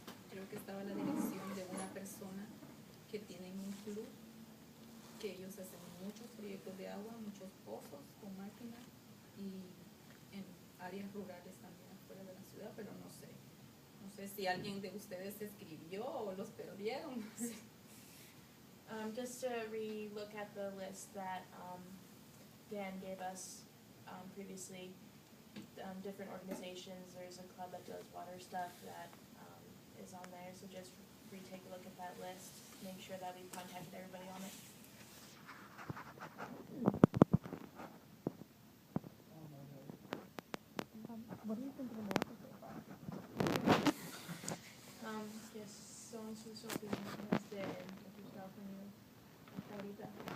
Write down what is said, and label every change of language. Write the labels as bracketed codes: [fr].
[es] creo que estaba la dirección de una persona que tienen un club, que ellos hacen muchos proyectos de agua, muchos pozos con máquinas, y en áreas rurales también afuera de la ciudad, pero no sé si alguien de ustedes escribió o los perdieron. [en] Just to re-look at the list that Dan gave us previously, different organizations, there's a club that does water stuff that is on there, so just retake a look at that list, make sure that we've contacted everybody on it. What do you think of the North so far? [es] ¿Qué son sus opiniones de Estados Unidos hasta ahorita?